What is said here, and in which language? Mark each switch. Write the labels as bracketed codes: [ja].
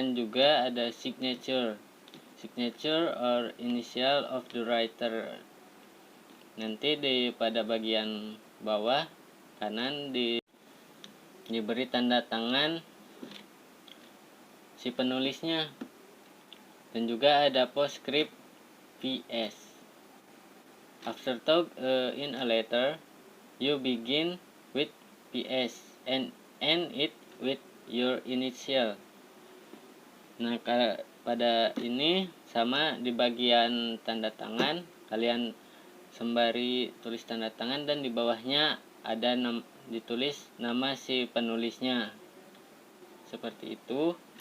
[id] Dan juga ada [en] signature or initial of the writer. [id] Nanti pada bagian bawah kanan diberi tanda tangan si penulisnya. Dan juga ada postscript PS. [en] After talk in a letter, you begin with PS and end it with your initial. [id] Nah, pada ini sama di bagian tanda tangan, kalian sembari tulis tanda tangan dan di bawahnya ada ditulis nama si penulisnya, seperti itu.